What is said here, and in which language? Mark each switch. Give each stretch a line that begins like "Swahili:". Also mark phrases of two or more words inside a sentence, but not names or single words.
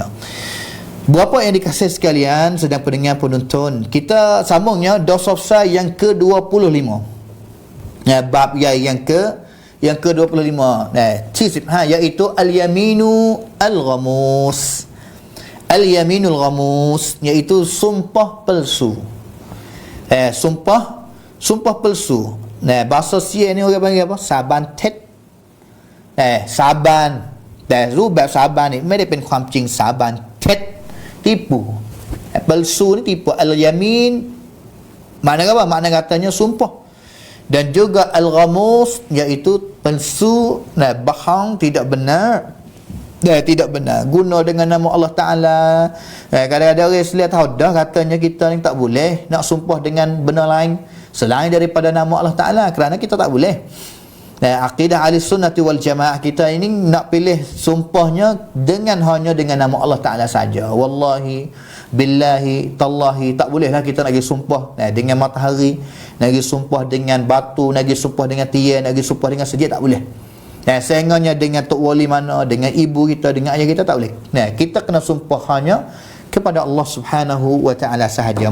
Malay: Berapa yang dikasih sekalian, sedang pendengar penonton, kita sambungnya Dosofsa yang ke-25, bab yang ke-25, iaitu
Arabic: اليمين الغموس. اليمين الغموس
Malay: iaitu sumpah palsu. Sumpah palsu. Bahasa Sia ni orang panggil apa?
Thai: สาบาน เท็จ สาบาน. รูปแบบสาบานนี่ไม่ได้เป็นความจริงสาบานเท็จ tipu.
Malay: Palsu ni tipu. Al-Yamin makna apa? Makna katanya sumpah. Dan juga Al-Ghamus iaitu palsu, bohong, tidak benar. Tidak benar, guna dengan nama
Arabic: الله تعالى.
Malay: Kadang-kadang orang Islam tahu dah, katanya kita ni tak boleh nak sumpah dengan benda lain selain daripada nama
Arabic: الله تعالى,
Malay: kerana kita tak boleh. Aqidah
Arabic: أهل السنة والجماعة
Malay: kita ini nak pilih sumpahnya hanya dengan nama
Arabic: الله تعالى
Malay: saja.
Arabic: والله بالله تالله,
Malay: tak bolehlah kita nak pergi sumpah dengan matahari, nak pergi sumpah dengan batu, nak pergi sumpah dengan tiang, nak pergi sumpah dengan sejid, tak boleh. Sehingga dengan tok wali mana, dengan ibu kita, dengan ayah kita, tak boleh. Kita kena sumpah hanya kepada
Arabic: الله سبحانه وتعالى
Malay: sahaja.